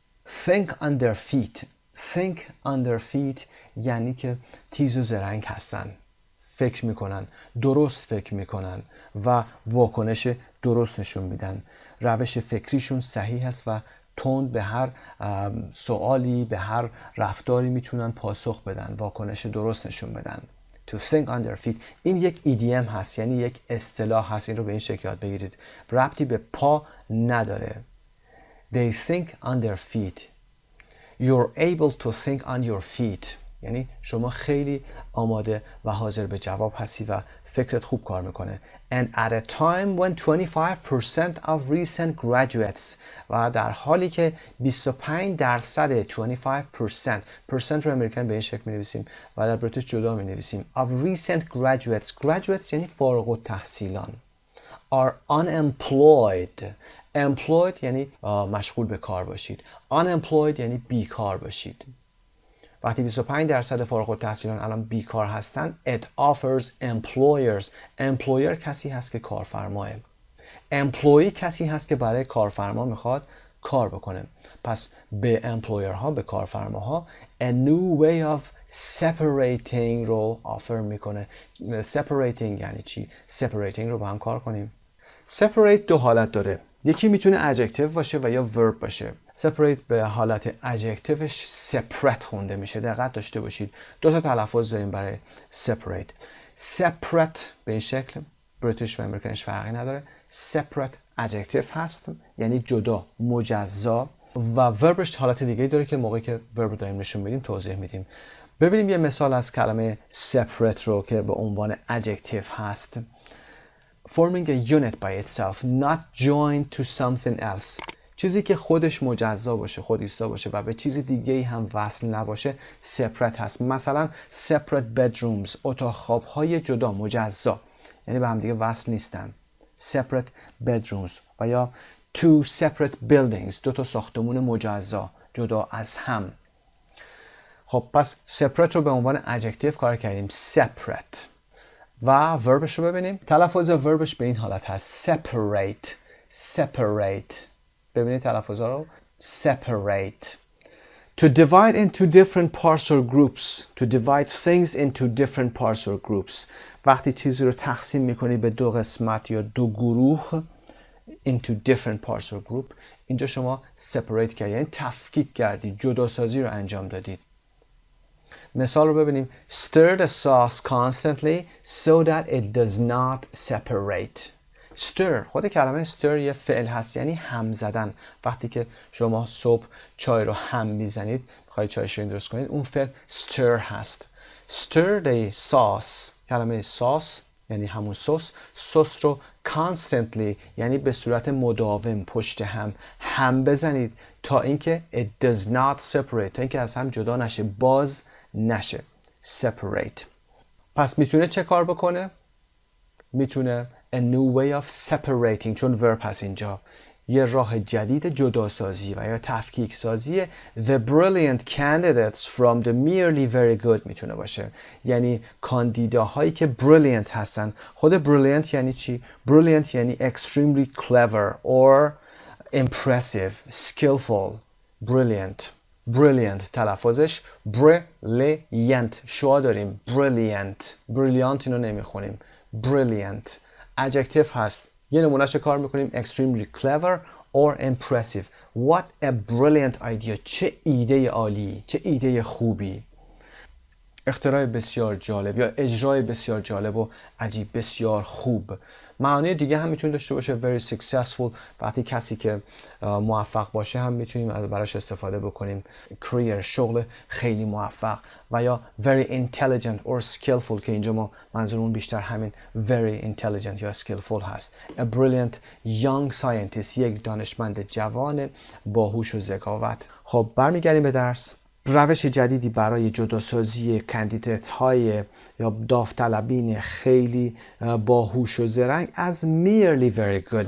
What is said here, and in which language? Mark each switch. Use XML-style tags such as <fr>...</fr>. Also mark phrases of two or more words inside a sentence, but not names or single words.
<en>think on their feet</en> <fa>یعنی که تیز و زرنگ هستن، فکر میکنن، درست فکر میکنن و واکنش درست نشون میدن. روش فکریشون صحیح هست و تند به هر سوالی، به هر رفتاری میتونن پاسخ بدن، واکنش درست نشون بدن.</fa> <en>To think on their feet،</en> <fa>این یک ایدیم هست، یعنی یک اصطلاح هست. این رو به این شکل یاد بگیرید، ربطی به پا نداره.</fa> <en>They think on their feet. You're able to think on your feet،</en> <fa>یعنی شما خیلی آماده و حاضر به جواب هستی و فکرت خوب کار میکنه.</fa> <en>And at a time when 25% of recent graduates</en> <fa>و در حالی که 25% 25% رو امریکن به این شکل می نویسیم و در بریتیش جدا می نویسیم</fa> <en>of recent graduates</en> <fa>یعنی فارغ التحصیلان</fa> <en>are unemployed.</en> <fa>employed یعنی مشغول به کار باشید. unemployed یعنی بیکار باشید. وقتی 25% فارغ التحصیلان الان بیکار هستن</fa> <en>it offers employers.</en> <fa>employer کسی هست که کارفرماه. employee کسی هست که برای کارفرما میخواد کار بکنه. پس به employer ها، به کارفرماها</fa> <en>a new way of separating</en> <fa>رو offer میکنه. separating یعنی چی؟ separating رو با هم کار کنیم. separate دو حالت داره. یکی میتونه adjective باشه و یا verb باشه. separate به حالت adjectiveش separate خونده میشه. دقت داشته باشید. دو تا تلفظ داریم برای separate. separate به این شکل بریتیش و امریکنش فرقی نداره. separate adjective هست یعنی جدا، مجزا و verbش حالت دیگه داره که موقعی که verb داریم نشون میدیم توضیح میدیم. ببینیم یه مثال از کلمه separate رو که به عنوان adjective هست.</fa> <en>forming a unit by itself, not joined to something else.</en> <fa>چیزی که خودش مجزا باشه، خود ایستا باشه و به چیز دیگه هم وصل نباشه separate هست. مثلا</fa> <en>separate bedrooms،</en> <fa>اتاق خواب‌های جدا، مجزا، یعنی به هم دیگه وصل نیستن.</fa> <en>separate bedrooms</en> <fa>و یا</fa> <en>two separate buildings،</en> <fa>دو تا ساختمون مجزا، جدا از هم. خب پس separate رو به عنوان adjective کار کردیم separate. و وربش رو ببینیم. تلفظ وربش به این حالت هست separate. separate. ببینید تلفظ رو. separate.</fa> <en>To divide into different parts or groups. To divide things into different parts or groups.</en> <fa>وقتی چیزی رو تقسیم میکنی به دو قسمت یا دو گروه</fa> <en>into different parts or group،</en> <fa>اینجا شما separate کردید، یعنی تفکیک کردید، جداسازی رو انجام دادید. مثال رو ببینیم.</fa> <en>Stir the sauce constantly so that it does not separate.</en> <fa>Stir، خود کلمه stir یه فعل هست یعنی هم زدن. وقتی که شما صبح چای رو هم میزنید، میخواید چای شیرین درست کنید، اون فعل stir هست.</fa> <en>Stir the sauce،</en> <fa>کلمه sauce یعنی همون سس رو constantly یعنی به صورت مداوم پشت هم بزنید تا اینکه</fa> <en>it does not separate،</en> <fa>تا اینکه از هم جدا نشه، باز نشه. separate. پس میتونه چه کار بکنه؟</fa> <en>میتونه a new way of separating،</en> <fa>چون verb هست اینجا، یه راه جدید جداسازی و یا تفکیک سازی</fa> <en>the brilliant candidates from the merely very good</en> <fa>میتونه باشه. یعنی کاندیداهایی که brilliant هستن. خود brilliant یعنی چی؟</fa> <en>brilliant یعنی extremely clever or impressive, skillful. brilliant. brilliant تلفظش brilliant.</en> <fa>شوا داریم brilliant. brilliant اینو نمیخونیم. brilliant. adjective هست. یه نمونهش کار میکنیم</fa> <en>extremely clever or impressive. What a brilliant idea.</en> <fa>چه ایده عالی، چه ایده خوبی. اختراع بسیار جالب یا اجرای بسیار جالب و عجیب، بسیار خوب. معانی دیگه هم میتونه داشته باشه</fa> <en>very successful.</en> <fa>وقتی کسی که موفق باشه هم میتونیم براش استفاده بکنیم. career، شغل خیلی موفق. و یا</fa> <en>very intelligent or skillful</en> <fa>که اینجا ما منظورمون بیشتر همین</fa> <en>very intelligent</en> <fa>یا skillful هست.</fa> <en>a brilliant young scientist،</en> <fa>یک دانشمند جوان باهوش و ذکاوت. خب برمیگردیم به درس. روش جدیدی برای جداسازی کاندیدات های یا داوطلبین خیلی باهوش و زرنگ از</fa> <en>merely very good.</en>